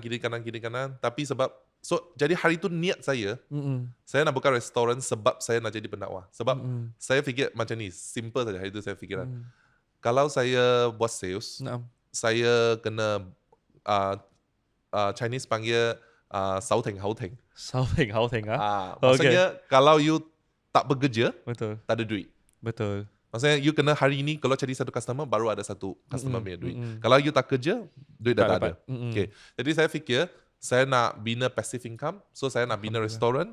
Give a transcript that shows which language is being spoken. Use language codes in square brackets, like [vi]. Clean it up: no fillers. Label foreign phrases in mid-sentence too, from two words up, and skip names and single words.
[ms] Tapi sebab jadi hari itu niat saya nak buka restoran sebab saya nak jadi pendakwah. Sebab saya fikir macam ni, simple saja hari itu saya fikiran. Kalau saya buat sales, saya kena Chinese panggil [yue] 手停口停. 手停口停 [ms] Maksudnya kalau you tak bekerja, Betul. tak ada duit. Betul. Maksudnya you kena hari ini kalau cari satu customer baru ada satu customer punya duit. Mm-mm. Kalau you tak kerja, duit dah Tak tak ada. dapat. Mm-mm. Okay. Jadi saya fikir saya nak bina [en] passive income. [ms] So saya nak bina restoran.